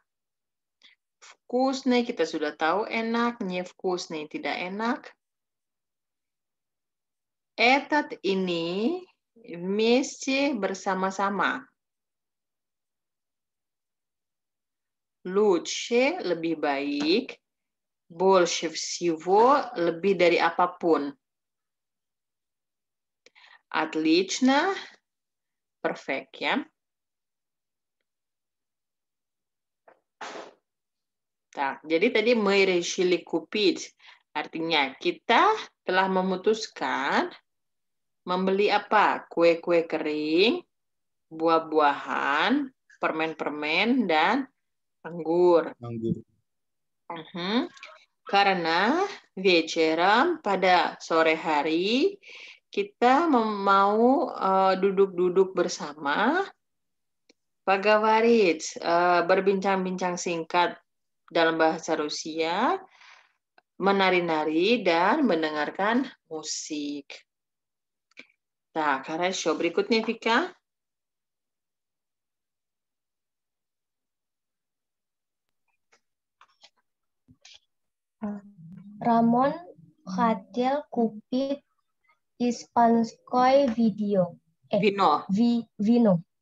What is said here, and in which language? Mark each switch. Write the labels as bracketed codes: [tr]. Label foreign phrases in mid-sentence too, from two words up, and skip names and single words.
[id] Вкусный kita sudah tahu enak, невкусный tidak enak. Этот ini вместе bersama-sama. Лучше lebih baik. [ru] Больше всего [id] lebih dari apapun. Отлично. Perfect ya. Nah, jadi tadi [ru] мы решили купить. [id] Artinya kita telah memutuskan membeli apa? Kue-kue kering, buah-buahan, permen-permen, dan anggur. Anggur. Karena вечером pada sore hari kita mau duduk-duduk bersama, поговорить, berbincang-bincang singkat dalam bahasa Rusia, menari-nari dan mendengarkan musik. Nah, хорошо. Berikutnya, Vika. [ru] Рамон хотел купить испанское Vino. вино.